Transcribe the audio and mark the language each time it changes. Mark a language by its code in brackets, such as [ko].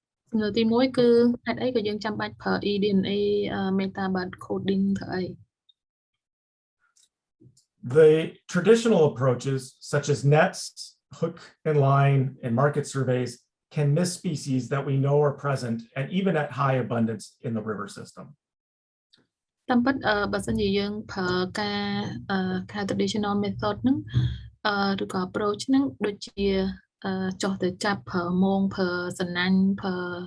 [km] សំណួរទី1គឺហេតុអីក៏យើងចាំបាច់ប្រើ eDNA metabarcoding ធ្វើអី [en] The traditional approaches such as nets, hook and line, and market surveys can miss species that we know are present and even at high abundance in the river system. [km] តាមពិតបើសិនជាយើងប្រើការ traditional method ហ្នឹងឬក៏ approach ហ្នឹងដូចជាចុះទៅចាប់ប្រើមងប្រើសំណាញ់ប្រើ